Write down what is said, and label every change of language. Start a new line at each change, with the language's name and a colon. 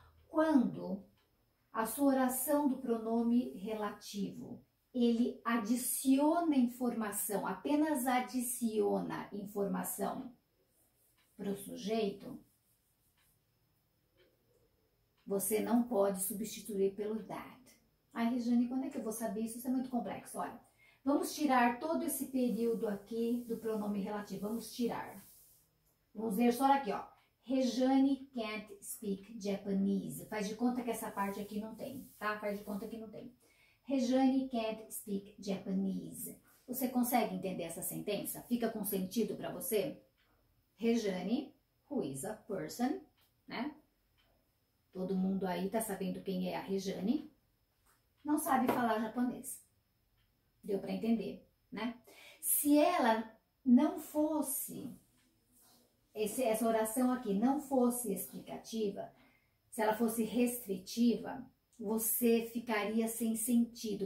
Portuguese: Quando a sua oração do pronome relativo, ele adiciona informação, apenas adiciona informação para o sujeito, você não pode substituir pelo that. Ai, Regiane, quando é que eu vou saber isso? Isso é muito complexo. Olha, vamos tirar todo esse período aqui do pronome relativo. Vamos tirar. Vamos ver só aqui, ó.
English: Regiane can't speak Japanese.
Portuguese: Faz de conta que essa parte aqui não tem, tá? Faz de conta que não tem.
English: Regiane can't speak Japanese.
Portuguese: Você consegue entender essa sentença? Fica com sentido para você?
English: Regiane, who is a person, né?
Portuguese: Todo mundo aí tá sabendo quem é a Regiane. Não sabe falar japonês. Deu para entender, né? Se ela não fosse, essa oração aqui não fosse explicativa, se ela fosse restritiva, você ficaria sem sentido.